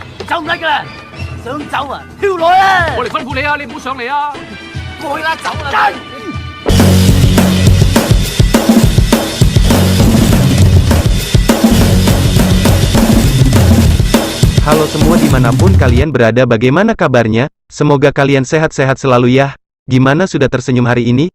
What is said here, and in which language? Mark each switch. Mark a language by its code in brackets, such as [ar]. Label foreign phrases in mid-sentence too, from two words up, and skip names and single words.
[yue] 走唔甩噶啦，想走啊，跳落啊！我嚟吩咐你啊，你唔好上嚟啊！過去啦，走啦！ [id] Halo semua dimanapun kalian berada, bagaimana kabarnya? Semoga kalian sehat-sehat selalu ya. Gimana, sudah tersenyum hari ini?